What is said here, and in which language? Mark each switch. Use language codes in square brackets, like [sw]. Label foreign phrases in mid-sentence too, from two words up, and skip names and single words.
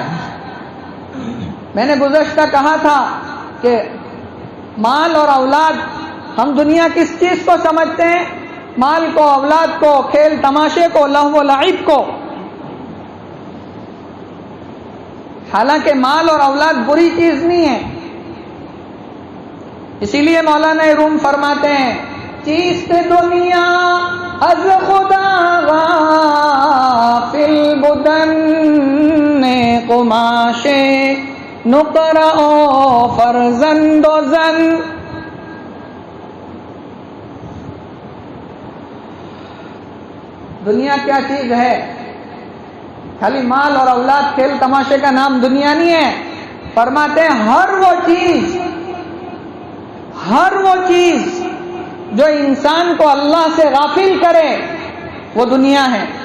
[ur] میں نے گزشتہ کہا تھا کہ مال اور اولاد، ہم دنیا کس چیز کو سمجھتے ہیں؟ مال کو، اولاد کو، کھیل تماشے کو، لہو و لعب کو۔ حالانکہ مال اور اولاد بری چیز نہیں ہے۔ اسی لیے مولانا روم فرماتے ہیں، [fa] چیست دنیا از خدا غافل بدن قماش نقرہ و فرزند و زن۔ [ur] دنیا کیا چیز ہے؟ خالی مال اور اولاد، کھیل تماشے کا نام دنیا نہیں ہے۔ فرماتے ہیں ہر وہ چیز جو انسان کو اللہ سے غافل کرے وہ دنیا ہے۔